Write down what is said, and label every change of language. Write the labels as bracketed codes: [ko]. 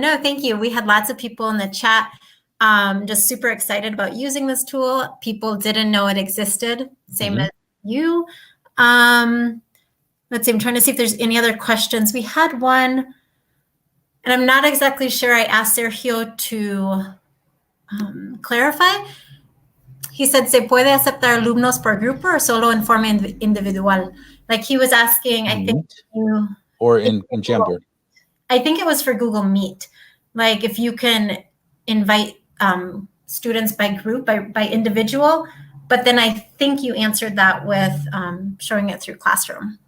[en] No, thank you. We had lots of people in the chat just super excited about using this tool. People didn't know it existed. Same as you. Let's see. I'm trying to see if there's any other questions. We had one, and I'm not exactly sure. I asked Sergio to clarify. He said, [es] ¿se puede aceptar alumnos por grupo or solo en forma individual? [en] Like he was asking, I think. Or in Jamboard. I think it was for Google Meet. Like if you can invite students by group, by individual, but then I think you answered that with showing it through Classroom.